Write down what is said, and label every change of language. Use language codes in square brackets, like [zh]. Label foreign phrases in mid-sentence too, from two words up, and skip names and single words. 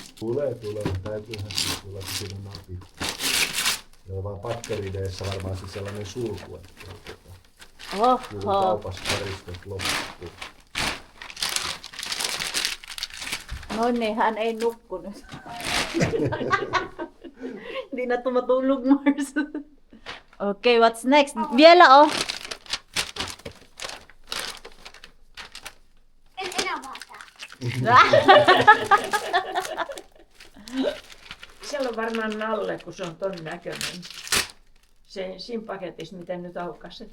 [fi] Tulee. Täytyyhän siis tulla siinä napit. Ja vaan patterideessa varmaan siis sellainen sulku, että kun Oho. kaupassa paristot loppuu. No niin, hän ei nukkunut. [tl] Hindi na tumatulog, Mars. [en] Okay, what's next? [fi] Vielä oh. En enää vaataa. Siellä on varmaan Nalle, kun se on ton näköinen. Siinä paketissa, mitä nyt aukaset.